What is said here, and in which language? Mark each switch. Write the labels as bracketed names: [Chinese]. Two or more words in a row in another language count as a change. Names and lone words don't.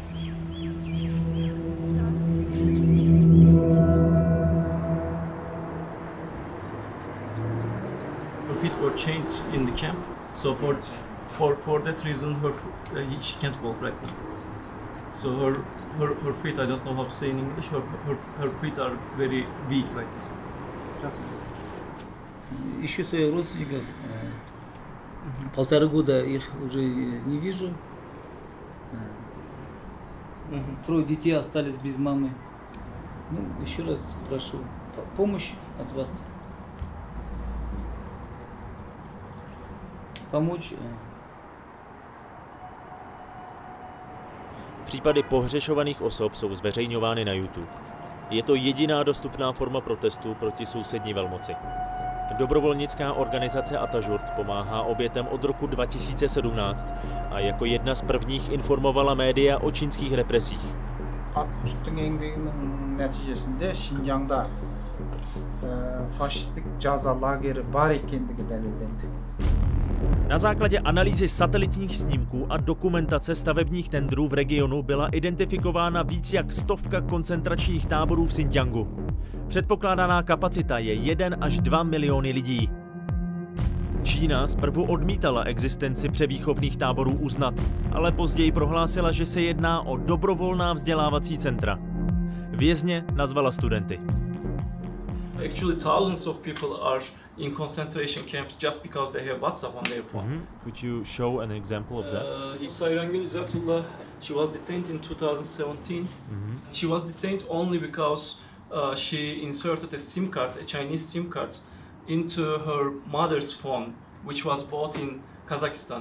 [English] Her feet were chained in the camp, so for that reason, she can't walk right now. So her feet, I don't know how to say in English. Her feet are very weak right now. [Russian] Ищу своих родственников. 1,5 года их уже не вижу. 3 детей остались без мамы. Ну, еще раз прошу помощь от вас. Помочь. [Czech] Případy pohřešovaných osob jsou zveřejňovány na YouTube. Je to jediná dostupná forma protestu proti sousední velmoci. Dobrovolnická organizace Atajurt pomáhá obětem od roku 2017 a jako jedna z prvních informovala média o čínských represích. [Kazakh] 60'tın еңбегінің нәтижесінде Шинжаңда faşistik жаза лагері бар екендігі дәлелденді. [Czech] Na základě analýzy satelitních snímků a dokumentace stavebních tendrů v regionu byla identifikována víc jak 100 koncentračních táborů v Xinjiangu. Předpokládaná kapacita je 1 až 2 miliony lidí. Čína zprvu odmítala existenci převýchovných táborů uznat, ale později prohlásila, že se jedná o dobrovolná vzdělávací centra. Vězně nazvala studenty. [English] Actually, thousands of people are in concentration camps just because they have WhatsApp on their phone. Would you show an example of that? Sayrangin Izzatullah, she was detained in 2017. She was detained only because she inserted a SIM card, a Chinese SIM card, into her mother's phone, which was bought in Kazakhstan.